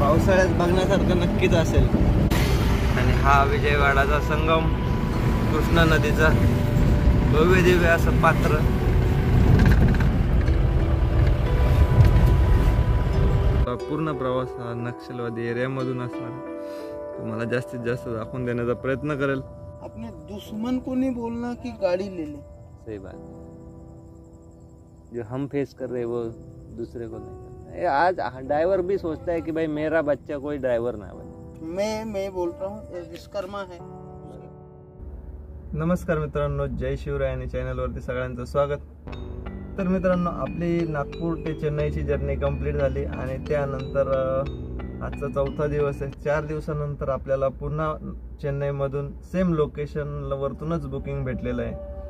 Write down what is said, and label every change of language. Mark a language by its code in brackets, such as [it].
[mr] पावसाळ्यात बघण्यासारखं नक्कीच असेल. आणि हा विजयवाडाचा संगम, कृष्णा नदीचा भव्य दिव्य असं पात्र. पूर्ण प्रवास हा नक्षलवादी एरियामधून असणार. तुम्हाला जास्तीत जास्त दाखवून देण्याचा प्रयत्न करेल. [hi] अपने दुश्मन को नहीं बोलना कि गाड़ी ले ले. सही बात. जो हम फेस कर रहे वो दूसरे को नहीं. आज ड्राइवर भी सोचता है कि भाई मेरा बच्चा कोई ड्राइवर ना बने. मैं बोल रहा हूँ विश्वकर्मा है. [mr] नमस्कार मित्रांनो, जय शिवराय आणि चॅनलवरती सगळ्यांचं स्वागत. तर मित्रांनो, आपली नागपूर ते चेन्नईची जर्नी कंप्लीट झाली आणि त्यानंतर आजचा 4था दिवस आहे. 4 दिवसानंतर आपल्याला पुन्हा चेन्नईमधून सेम लोकेशनवरतूनच बुकिंग भेटलेलं आहे.